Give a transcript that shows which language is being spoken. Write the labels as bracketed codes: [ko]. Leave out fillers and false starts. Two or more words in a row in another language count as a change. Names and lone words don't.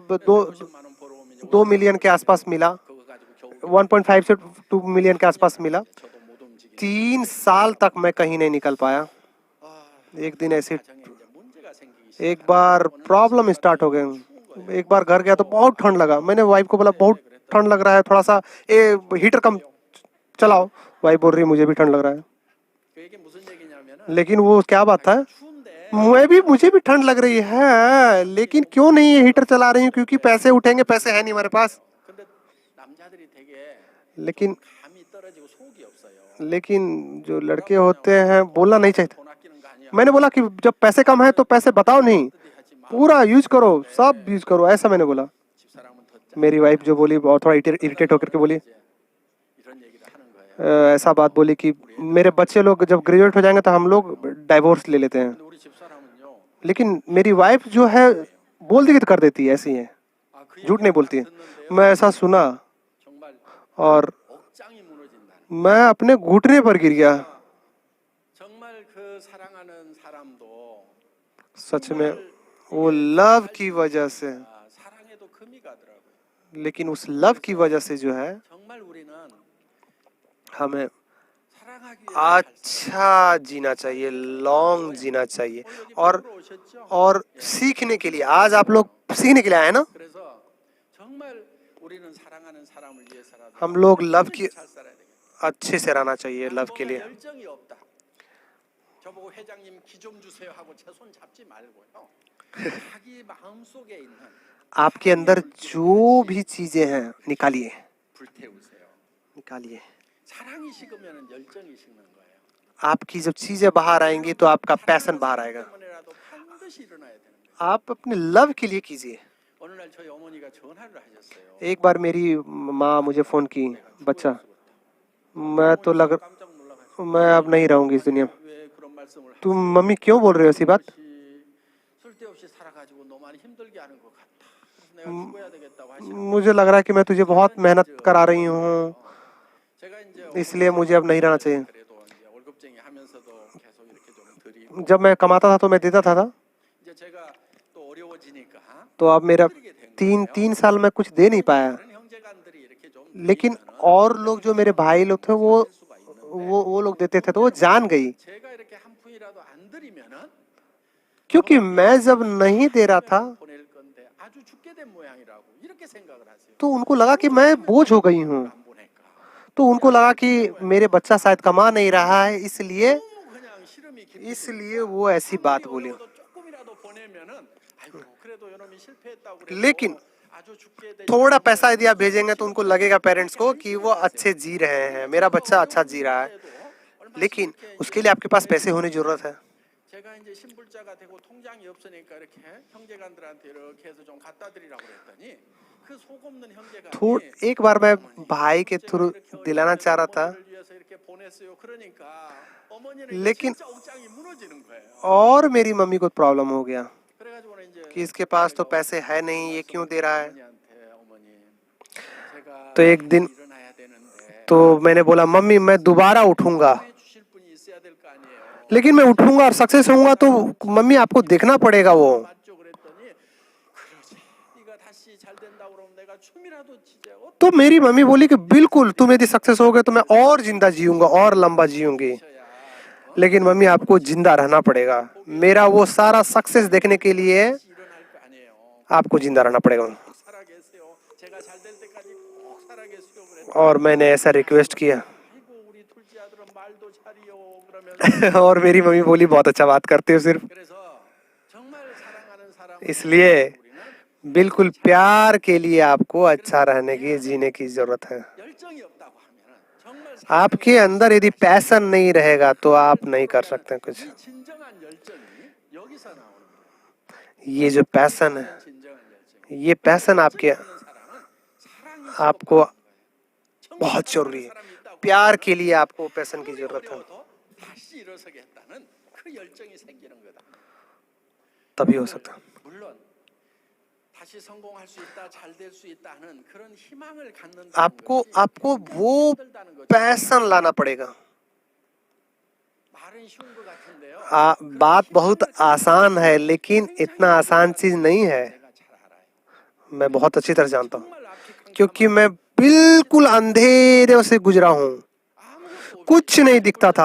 [ko] 50만 원 벌어오면 [hi] 2 मिलियन के आसपास मिला, [ko] 그거 가지고 겨우 [hi] 1.5 से 2 मिलियन के आसपास मिला। [ko] 저도 못 움직이는 [hi] 3 साल तक मैं कहीं नहीं निकल पाया। [ko] 아, [hi] एक दिन ऐसे [ko] 가정에 이제 문제가 생기기 [hi] एक बार प्रॉब्लम स्टार्ट हो गए। एक बार घर गया तो बहुत ठंड लगा। मैंने वाइफ को बोला बहुत ठंड लग रहा है, थोड़ा सा हीटर कम चलाओ। वाइफ बोल रही है मुझे भी ठंड लग रहा है। [ko] 그게 무슨 얘기냐면은 [hi] लेकिन वो क्या बात है, [ko] 추운데 [hi] मुझे भी ठंड लग रही है, लेकिन क्यों नहीं ये हीटर चला रही हूँ? क्योंकि पैसे उठेंगे, पैसे है नहीं हमारे पास। [ko] 근데 남자들이 되게 [hi] लेकिन [ko] 감이 떨어지고 속이 없어요. [hi] लेकिन जो लड़के होते हैं बोलना नहीं चाहिए। [ko] 돈 아끼는 거 아니야. [hi] मैंने बोला कि जब पैसे कम है तो पैसे बताओ नहीं, [ko] 하지 마. [hi] पूरा यूज करो, सब यूज करो, ऐसा मैंने बोला। [ko] 집사람은 더 [hi] मेरी वाइफ जो बोली और थोड़ा इरिटेट होकर के बोली, [ko] 이런 얘기를 하는 거예요. [hi] ऐसा बात बोली कि मेरे बच्चे लोग जब ग्रेजुएट हो जाएंगे तो हम लोग डाइवोर्स ले लेते हैं। [ko] 근데 우리 집사람은요. [hi] लेकिन मेरी वाइफ जो है बोल दी तो कर देती है, ऐसी है, [ko] 아, 그 [hi] झूठ नहीं [ko] 얘기를 [hi] बोलती है। [ko] 듣는데요. [hi] मैं ऐसा सुना [ko] 정말 [hi] और [ko] 억장이 무너진다는. [hi] मैं अपने घुटने पर गिर गया। [ko] 정말 그 사랑하는 사람도 [hi] सच में वो लव की वजह से, [ko] 사랑에도 금이 가더라고요. [hi] लेकिन उस लव की वजह से जो है [ko] 정말 우리는 [hi] हमें [ko] 사랑하기 위해 살 [hi] अच्छा जीना चाहिए, लॉन्ग जीना चाहिए। और [ko] 오셨죠? [hi] सीखने के लिए आज आप लोग सीखने के लिए आए ना। [ko] 그래서 정말 우리는 사랑하는 사람을 위해서라도 [hi] हम लोग लव की [ko] 잘 살아야 되겠다. [hi] अच्छे से रहना चाहिए, लव के लिए। [ko] 열정이 없다. 저보고 회장님 기 좀 주세요 하고 제 손 잡지 말고요. 자기 마음속에 있는 [hi] आपके अंदर जो भी चीजें हैं निकालिए, [ko] 불태우세요. [hi] निकालिए। [ko] 사랑이 식으면 열정이 식는 거예요. [hi] आपकी जब चीजें बाहर आएंगी तो आपका पैशन बाहर आएगा। [ko] 때문에라도 반드시 일어나야 되는 거예요. [hi] आप अपने लव के लिए कीजिए। [ko] 어느 날 저희 어머니가 전화를 하셨어요. [hi] एक बार मेरी माँ मुझे फोन की, बच्चा मैं तो लग [ko] 깜짝 놀라가지고 [hi] मैं अब नहीं रहूंगी इस दुनिया में। [ko] 왜 그런 말씀을 [hi] तुम मम्मी क्यों बोल रहे हो ऐसी बात? [ko] 쓸데없이 살아가지고 너 많이 힘들게 하는 것 같다. 그래서 내가 죽어야 되겠다고 하시는 [hi] मुझे लग रहा है कि मैं तुझे बहुत मेहनत करा रही हूँ, [ko] 제가 이제 [hi] इसलिए मुझे अब नहीं रहना चाहिए। [ko] 그래도 이제 월급쟁이 하면서도 계속 이렇게 좀 드리고 [hi] जब मैं कमाता था तो मैं देता था [ko] 이제 제가 또 어려워지니까 [hi] तो अब मेरा तीन साल में कुछ दे नहीं पाया। [ko] 다른 형제간들이 이렇게 좀 [hi] लेकिन और लोग जो मेरे भाई लोग थे वो लोग देते थे तो वो जान गई। [ko] 제가 이렇게 한 푼이라도 안 드리면은 [hi] क्योंकि मैं जब नहीं दे रहा था [ko] 보낼 건데 아주 죽게 된 모양이라고 이렇게 생각을 하세요. [hi] तो उनको लगा कि मैं बोझ हो गई हूँ। [ko] 안 보낼까? [hi] तो उनको लगा कि मेरे बच्चा शायद कमा नहीं रहा है, इसलिए [ko] 너무 그냥 시름이 [hi] इसलिए वो ऐसी बात बोली। [ko] 조금이라도 보내면은 아이고 그래도 요놈이 실패했다고 그래도 [hi] लेकिन [ko] 아주 죽게 된 [hi] थोड़ा पैसा यदि आप भेजेंगे तो उनको लगेगा पेरेंट्स को कि वो अच्छे जी रहे हैं, मेरा बच्चा अच्छा जी रहा है। लेकिन उसके लिए आपके पास पैसे होने की जरूरत है। [ko] 제가 이제 신불자가 되고 통장이 없으니까 이렇게 형제간들한테 이렇게 해서 좀 갖다 드리라고 그랬더니 그 속 없는 형제가 [hi] एक बार मैं भाई के थ्रू दिलाना चाह रहा था, [ko] 위해서 이렇게 보냈어요. 그러니까 어머니는 [hi] लेकिन [ko] 진짜 억장이 무너지는 거예요. [hi] और मेरी मम्मी को प्रॉब्लम हो गया [ko] 그래가지고는 이제 [hi] कि इसके पास तो पैसे है नहीं, ये क्यों दे रहा है। [ko] 어머니한테 어머니 제가 [hi] तो एक दिन [ko] 일어나야 되는데 [hi] तो मैंने बोला मम्मी मैं दोबारा उठूंगा, [ko] 주실 분이 있어야 될 거 아니에요. [hi] लेकिन मैं उठूंगा और सक्सेस होऊंगा तो मम्मी आपको देखना पड़ेगा वो। [ko] 맞죠? 그랬더니 그러지. 네가 다시 잘 된다고 그러면 내가 춤이라도 지제. [hi] तो मेरी मम्मी बोली कि बिल्कुल तुम यदि सक्सेस हो गए तो मैं और जिंदा जीऊंगा और लंबा जीऊंगी। लेकिन मम्मी आपको जिंदा रहना पड़ेगा, मेरा वो सारा सक्सेस देखने के लिए [ko] 일어날 거 아니에요. [hi] आपको जिंदा रहना पड़ेगा। [ko] 살아계세요. 제가 잘 될 때까지 꼭 살아계세요. 그랬더니 [hi] और मैंने ऐसा रिक्वेस्ट किया [ko] 아이고 우리 둘째 아들은 말도 잘이요. 그러면 [hi] और मेरी मम्मी बोली बहुत अच्छा बात करते हो सिर्फ। [ko] 그래서 정말 사랑하는 사람 [hi] इसलिए बिल्कुल प्यार के लिए आपको अच्छा रहने की, जीने की जरूरत है। [ko] 열정이 없다고 하면은 정말 [hi] आपके अंदर यदि पैशन नहीं रहेगा तो आप नहीं कर सकते कुछ। [ko] 이 진정한 열정이 여기서 나오는 거예요. [hi] ये जो पैशन है, [ko] 진정한 열정. [hi] ये पैशन आपके [ko] 사람은 사랑이 [hi] आपको बहुत जरूरी है। प्यार के लिए आपको पैशन की जरूरत है, [ko] 어려워도 다시 일어서겠다는 그 열정이 생기는 거다. [hi] तभी हो सकता है। [ko] 물론 다시 성공할 수 있다, 잘 될 수 있다는 그런 희망을 갖는 [hi] आपको वो पैशन लाना पड़ेगा। [ko] 말은 쉬운 것 같은데요. [hi] बात बहुत आसान है लेकिन इतना आसान चीज नहीं है। [ko] 제가 잘 알아요. [hi] मैं बहुत अच्छी तरह जानता हूँ [ko] 정말 앞이 캄캄한 [hi] क्योंकि मैं बिल्कुल अंधेरे से गुजरा हूँ। [ko] 아무것도 [hi] कुछ नहीं दिखता था,